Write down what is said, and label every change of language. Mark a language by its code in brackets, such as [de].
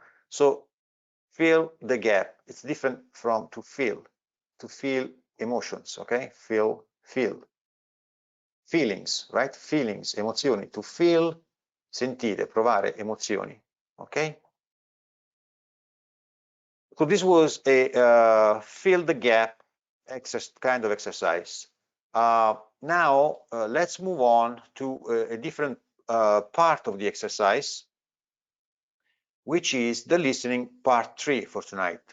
[en] So fill the gap. It's different from to feel emotions. Okay, feel feelings, right? [it] Feelings, emozioni. [en] To feel, [it] sentire, provare emozioni. [en] Okay, so this was a fill the gap kind of exercise. Now let's move on to a different part of the exercise, which is the listening part 3 for tonight.